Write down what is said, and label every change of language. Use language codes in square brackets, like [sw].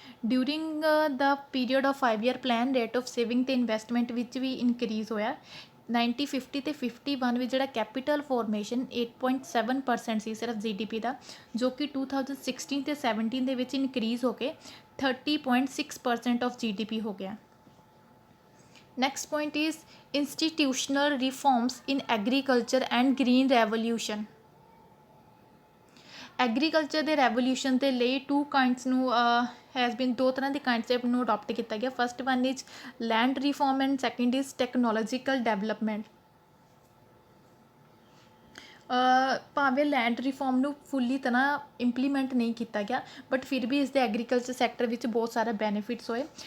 [en] during the period of [pa] 5 year plan rate of saving ਅਤੇ investment ਵਿੱਚ ਵੀ increase ਹੋਇਆ। 1950 ਤੇ 51 ਵਿੱਚ ਜਿਹੜਾ ਕੈਪੀਟਲ ਫੋਰਮੇਸ਼ਨ 8.7% ਸੀ ਸਿਰਫ GDP ਦਾ, ਜੋ ਕਿ 2016 ਤੇ 17 ਦੇ ਵਿੱਚ ਇਨਕਰੀਜ਼ ਹੋ ਕੇ 30.6% ਆਫ GDP ਹੋ ਗਿਆ। [en] Next point is institutional reforms in agriculture and green revolution। [pa] Agriculture ਦੇ ਰੈਵੋਲਿਊਸ਼ਨ ਦੇ ਲਈ 2 ਕਾਇੰਡਸ ਨੂੰ ਹੈਜ਼ ਬੀਨ 2 ਤਰ੍ਹਾਂ ਦੇ ਕਾਇੰਡਸੈਪਟ ਨੂੰ ਅਡੋਪਟ ਕੀਤਾ ਗਿਆ। [en] First one is land reform and second is technological development. [pa] ਭਾਵੇਂ ਲੈਂਡ ਰਿਫੋਰਮ ਨੂੰ ਫੁੱਲੀ ਤਰ੍ਹਾਂ ਇੰਪਲੀਮੈਂਟ ਨਹੀਂ ਕੀਤਾ ਗਿਆ ਬਟ ਫਿਰ ਵੀ ਇਸ ਦੇ ਐਗਰੀਕਲਚਰ ਸੈਕਟਰ ਵਿੱਚ ਬਹੁਤ ਸਾਰਾ ਬੈਨੀਫਿਟਸ ਹੋਏ।